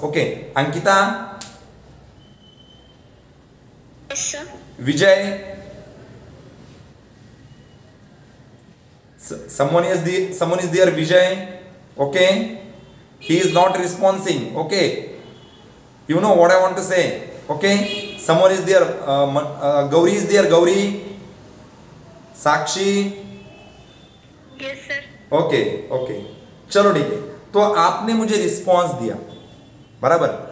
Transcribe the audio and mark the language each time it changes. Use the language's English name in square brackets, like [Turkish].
[English] okay, Ankita, Vijay, someone is there, Vijay, okay, he is not responding, okay, you know what I want to say, okay, someone is there, Gauri is there, Gauri, Sakshi, yes sir, [Hindi] okay, चलो ठीक है. तो आपने मुझे response दिया, बराबर.